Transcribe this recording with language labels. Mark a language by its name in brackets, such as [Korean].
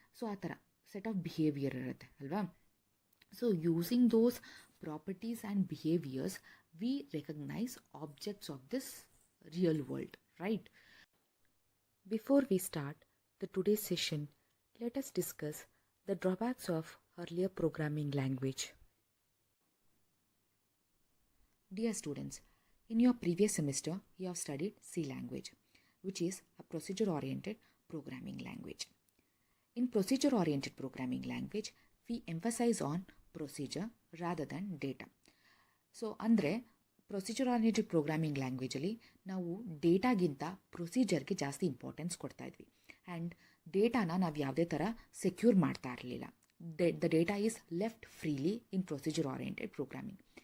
[Kannada] So ಆ ಥರ set of behaviour ಇರುತ್ತೆ ಅಲ್ವಾ. [English] So using those properties and behaviours we recognise objects of this real world, right. Before we start the today's session, let us discuss the drawbacks of earlier programming language. Dear students, in your previous semester, you have studied C language, which is a procedure-oriented programming language. In procedure-oriented programming language, we emphasize on procedure rather than data. [Kannada] So, ಅಂದರೆ procedure-oriented programming ಲ್ಯಾಂಗ್ವೇಜಲ್ಲಿ ನಾವು ಡೇಟಾಗಿಂತ ಪ್ರೊಸೀಜರ್ಗೆ ಜಾಸ್ತಿ importance ಕೊಡ್ತಾ ಇದ್ವಿ. And ಡೇಟಾನ ನಾವು ಯಾವುದೇ ಥರ secure ಮಾಡ್ತಾ ಇರಲಿಲ್ಲ. [English] The data is left freely in procedure oriented programming.